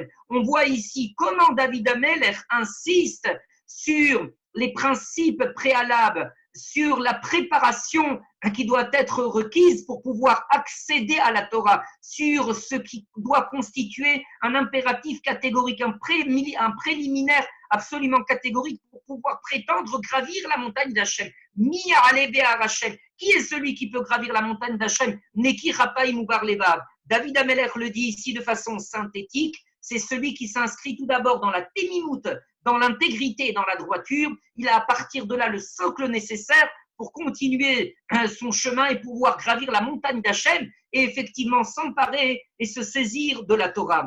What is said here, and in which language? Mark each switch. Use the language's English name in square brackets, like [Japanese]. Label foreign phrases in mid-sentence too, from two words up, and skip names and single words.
[French] On voit ici comment David Amelech insiste sur les principes préalables, sur la préparation qui doit être requise pour pouvoir accéder à la Torah, sur ce qui doit constituer un impératif catégorique, un préliminaire absolument catégorique pour pouvoir prétendre gravir la montagne d'Hachem. [Hebrew] מי יעלה בהר השם. [French] Qui est celui qui peut gravir la montagne d'Hachem? [Hebrew] נקי כפיים ובר לבב. [French] David Amelech le dit ici de façon synthétique, c'est celui qui s'inscrit tout d'abord dans la ténimout, dans l'intégrité et dans la droiture. Il a à partir de là le socle nécessaire pour continuer son chemin et pouvoir gravir la montagne d'Hachem et effectivement s'emparer et se saisir de la Torah.